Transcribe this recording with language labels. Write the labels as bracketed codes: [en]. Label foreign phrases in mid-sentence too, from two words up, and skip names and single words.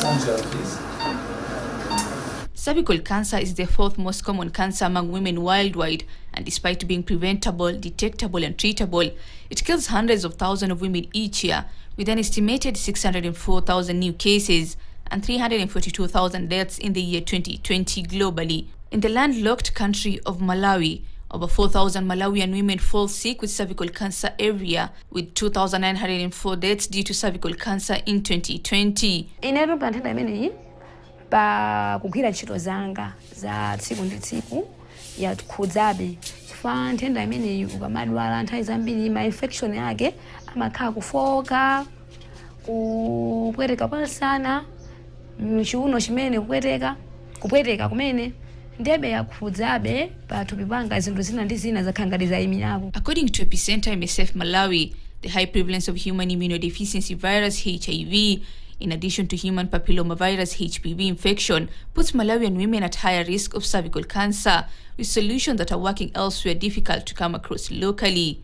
[en] Cervical cancer is the 4th most common cancer among women worldwide, and despite being preventable, detectable and treatable, it kills hundreds of thousands of women each year, with an estimated 604,000 new cases and 342,000 deaths in the year 2020 globally. In the landlocked country of Malawi, over 4,000 Malawian women fall sick with cervical cancer every year, with 2,904 deaths due to cervical cancer in 2020. [ny] Inetu pa nthenda imeneyi pa kugwira ntchito zanga za tsiku ndi tsiku yakhudzabe chifukwa nthenda imeneyi ukamadwala nthawi zambiri ma infection yake amakhala kufoka, kupweteka pasana, chiuno chimene kupweteka kumene ndebe yakhudzabe pathupi panga zinthu zina ndi zina zakhangati za imirako. [en] According to Epicenter MSF Malawi, the high prevalence of human immunodeficiency virus HIV, in addition to human papillomavirus HPV infection, puts Malawian women at higher risk of cervical cancer, with solutions that are working elsewhere difficult to come across locally.